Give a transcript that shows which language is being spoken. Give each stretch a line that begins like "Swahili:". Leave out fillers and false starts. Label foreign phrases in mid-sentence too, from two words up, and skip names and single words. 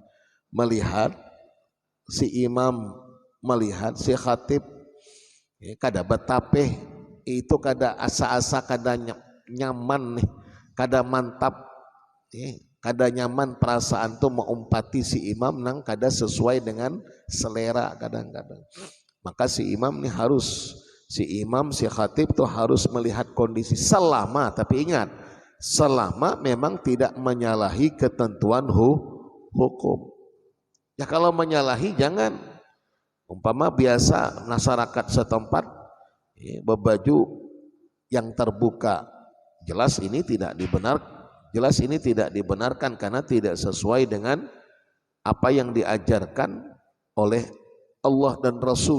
Banjar: Melihat si imam, melihat si khatib kada betapeh, itu kada asa-asa, kada nyaman nih, kada mantap, kada nyaman perasaan tuh mengumpati si imam nang kada sesuai dengan selera kadang-kadang.
Indonesian: Maka si imam nih harus, si imam, si khatib tuh harus melihat kondisi selama, tapi ingat selama memang tidak menyalahi ketentuan hukum. Ya kalau menyalahi jangan. Umpama biasa masyarakat setempat berbaju yang terbuka, jelas ini tidak dibenarkan karena tidak sesuai dengan apa yang diajarkan oleh Allah dan Rasul.